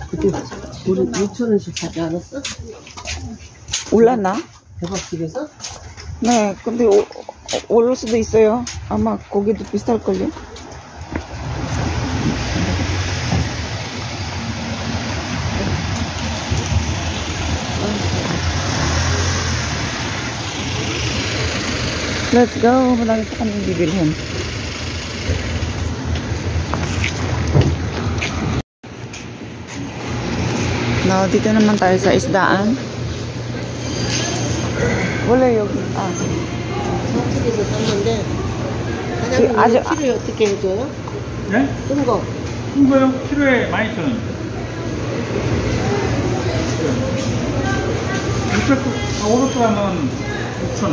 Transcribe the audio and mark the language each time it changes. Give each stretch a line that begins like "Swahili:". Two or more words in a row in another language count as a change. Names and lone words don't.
Korean: 그때 우리 6,000원씩 사지 않았어? 올랐나? 대박집에서? 네, 근데 오를 수도 있어요. 아마 거기도 비쌀걸요.
English: Let's go.
Filipino: Marami pa kami bibilhin. Now, dito naman tayo sa isdaan. Wala yung...
Korean: 서쪽에서 샀는데 사장님 키로에 어떻게 해줘요? 네? 큰 거. 큰 거요? 키로에 12,000원. 500g은 6,000원.